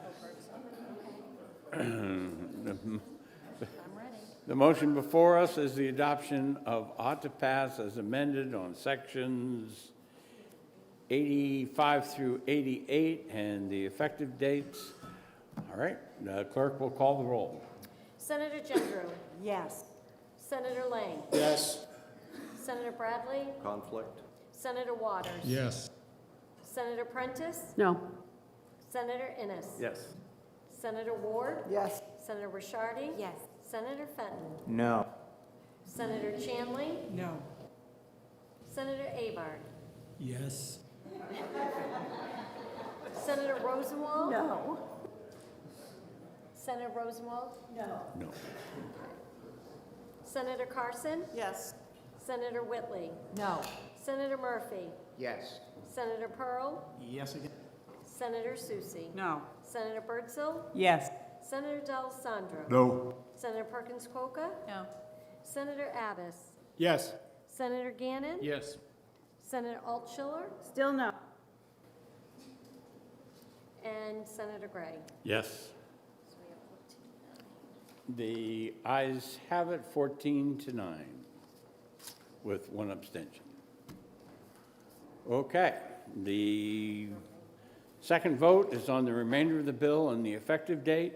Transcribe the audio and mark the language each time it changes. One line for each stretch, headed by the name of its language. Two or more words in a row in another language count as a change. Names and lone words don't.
English: The motion before us is the adoption of ought to pass as amended on sections 85 through 88 and the effective dates. All right, the clerk will call the roll. Senator Gendreau. Yes. Senator Lang. Yes. Senator Bradley. Conflict? Senator Waters. Yes. Senator Prentice. No. Senator Innes. Yes. Senator Ward. Yes. Senator Rishardi. Yes. Senator Fenton. No. Senator Chanley. No. Senator Avard. Yes. Senator Rosenwald. No. Senator Rosenwald. No. No. Senator Carson. Yes. Senator Whitley. No. Senator Murphy. Yes. Senator Pearl. Yes again. Senator Susie. No. Senator Bertzel. Yes. Senator D'Alessandro. No. Senator Perkins Coca. No. Senator Abbas. Yes. Senator Gannon. Yes. Senator Altschiller. Still no. And Senator Gray. Yes. The ayes have it, 14-9, with one abstention. Okay, the second vote is on the remainder of the bill and the effective date.